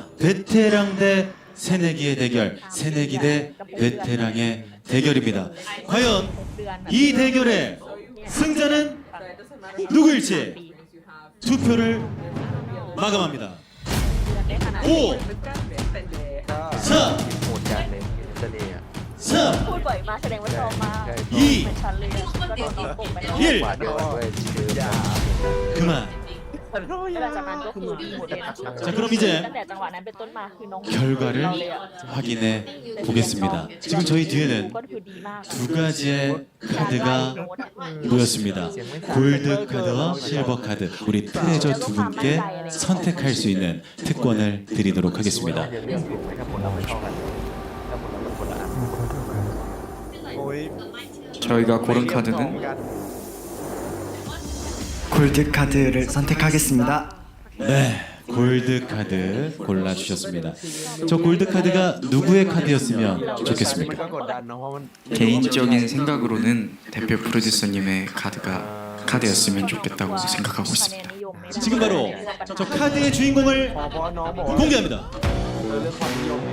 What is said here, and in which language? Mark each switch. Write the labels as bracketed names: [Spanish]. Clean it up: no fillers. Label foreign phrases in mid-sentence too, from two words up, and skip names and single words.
[Korean] 베테랑 대 새내기의 대결, 새내기 대 베테랑의 대결입니다. 과연 이 대결의 승자는 누구일지 투표를 마감합니다. 5, 4, [Thai] โหดจัดเลยเสน่ห์อะ [Korean] 3, [Thai] พูดบ่อยมากแสดงว่าชอบมาก [Korean] 2, [Thai] เหมือนฉันเลยก็โดนตีปุ่มไปแล้ว [Korean] 1 [Thai] หวานอ่อนด้วยคือ [Korean] 그만. [Thai] หลังจากนั้นก็คือหมดเลยนะ [Korean] 자, 그럼 이제 [Thai] ตั้งแต่จังหวะนั้นเป็นต้นมาคือน้อง [Korean] 결과를 [Thai] เราเลยอะ [Korean] 확인해 보겠습니다. 지금 저희 뒤에는 [Thai] ก็คือดีมาก [Korean] 두 가지의 카드가 놓였습니다. 골드 카드와 실버 카드. 우리 트레저 두 분께 선택할 수 있는 특권을 드리도록 하겠습니다. [Thai] เรื่องถูกไหมถ้าผลเราไม่เท่ากันถ้าผลเราเป็นคนละอัน [Korean] 저희가 고른 카드는 골드 카드를 선택하겠습니다. 네, 골드 카드 골라주셨습니다. 저 골드 카드가 누구의 카드였으면 [Thai] มันก็ [Korean] 좋겠습니까? [Thai] กดดันเนาะเพราะมัน [Korean] 개인적인 생각으로는 대표 프로듀서님의 카드였으면 좋겠다고 생각하고 [Thai] คะแน [Korean] 있습니다. [Thai] นนิยมไหม [Korean] 지금 바로 저 카드의 주인공을 [Thai] พอน้องบอกว่า [Korean] 공개합니다. [Thai] เรื่องความนิยมไง